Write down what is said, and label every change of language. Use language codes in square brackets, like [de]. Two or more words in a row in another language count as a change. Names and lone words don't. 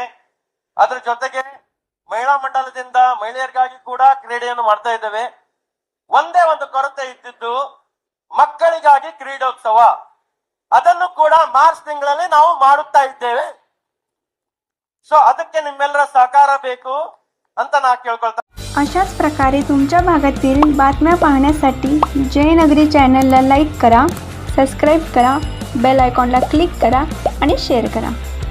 [kn] ಅದ್ರ ಜೊತೆಗೆ ಮಹಿಳಾ ಮಂಡಲದಿಂದ ಮಹಿಳೆಯರಿಗಾಗಿ ಕೂಡ ಕ್ರೀಡೆಯನ್ನು ಮಾಡ್ತಾ ಇದ್ದೇವೆ. ಒಂದೇ ಒಂದು ಕೊರತೆ ಇದ್ದಿದ್ದು ಮಕ್ಕಳಿಗಾಗಿ ಕ್ರೀಡೋತ್ಸವ, ಅದನ್ನು ಕೂಡ ಮಾರ್ಚ್ ತಿಂಗಳಲ್ಲಿ ನಾವು ಮಾಡುತ್ತಾ ಇದ್ದೇವೆ. सो ಅದಕ್ಕೆ ನಿಮ್ಮೆಲ್ಲರ ಸಹಕಾರ ಬೇಕು ಅಂತ ನಾ ಕೇಳ್ಕೊಳ್ತಾ. [mr] अशाच प्रकारे तुमच्या भागातील बातम्या पाहण्यासाठी जयनगरी चॅनलला लाईक करा, सबस्क्राईब करा, बेल आयकॉनला क्लिक करा आणि शेअर करा.